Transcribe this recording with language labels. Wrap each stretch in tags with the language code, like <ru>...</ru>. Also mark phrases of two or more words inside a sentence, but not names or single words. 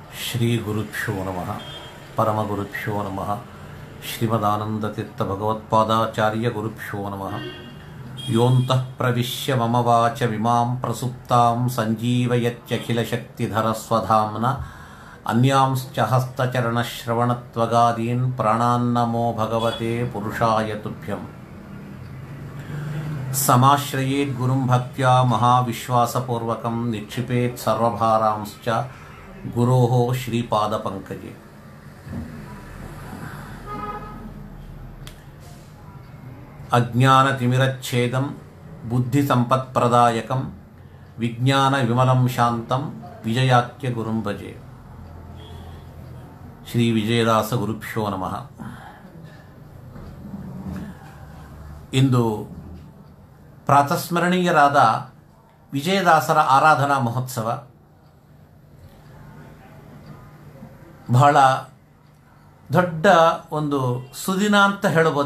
<sa>ಶ್ರೀ ಗುರುಭ್ಯೋ ನಮಃ ಪರಮಗುರುಭ್ಯೋ ನಮಃ ಶ್ರೀಮದಾನಂದತೀರ್ಥ ಭಗವತ್ಪಾದಾಚಾರ್ಯ ಗುರುಭ್ಯೋ ನಮಃ ಯೋಂತಃ ಪ್ರವಿಶ್ಯ ಮಮ ವಾಚ ವಿಮಾಂ ಪ್ರಸುಪ್ತಾಂ ಸಂಜೀವಯತ್ಯಖಿಲಶಕ್ತಿಧರ ಸ್ವಧಾಮ್ನ ಅನ್ಯಾಂಶ್ಚ ಹಸ್ತಚರಣಶ್ರವಣತ್ವಗಾದೀನ್ ಪ್ರಾಣಾನ್ನಮೋ ಭಗವತೆ ಪುರುಷಾಯ ತುಭ್ಯಂ ಸಮಾಶ್ರಯೇತ್ ಗುರುಂ ಭಕ್ತ್ಯಾ ಮಹಾವಿಶ್ವಾಸಪೂರ್ವಕಂ ನಿಕ್ಷಿಪೇತ್ ಸರ್ವಭಾರಾಂಶ್ಚ ಗುರೋಃ ಶ್ರೀಪಾದಪಂಕಜೆ. ಅಜ್ಞಾನತಿಮಿರಚ್ಛೇದಂ ಬುದ್ಧಿಸಂಪತ್ಪ್ರದಾಯಕಂ ವಿಜ್ಞಾನವಿಮಲಂ ಶಾಂತಂ ವಿಜಯಾಖ್ಯ ಗುರುಂ ಭಜೆ. ಶ್ರೀ ವಿಜಯದಾಸ ಗುರುಭ್ಯೋ ನಮಃ.</sa> <kn>ಇಂದು ಪ್ರಾತಸ್ಮರಣೀಯರಾದ ವಿಜಯದಾಸರ ಆರಾಧನಾ ಮಹೋತ್ಸವ. ಬಹಳ ದೊಡ್ಡ ಒಂದು ಸುದಿನ ಅಂತ ಹೇಳಬಹುದು.</kn>